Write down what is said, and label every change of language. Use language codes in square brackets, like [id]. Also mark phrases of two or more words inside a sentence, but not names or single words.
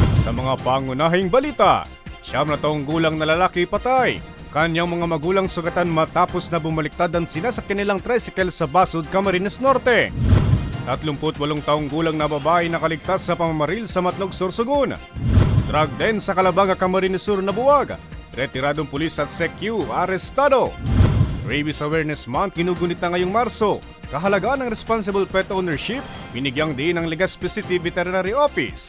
[tl] Sa mga pangunahing balita, 9 na taong gulang na lalaki patay. Kanyang mga magulang sugatan matapos na bumaliktad ang sinasakyan nilang tricycle sa Basud, Camarines Norte. 38 taong gulang na babae nakaligtas sa pamamaril sa Matnog, Sorsogon. [en] Drug den [tl] sa Calabanga, Camarines Sur na buwag. Retiradong pulis at SECU arestado. Rabies Awareness Month ginugunit na ngayong Marso. Kahalagaan ng [en] responsible pet ownership, [tl] binigyang din ng Legazpi City Veterinary Office.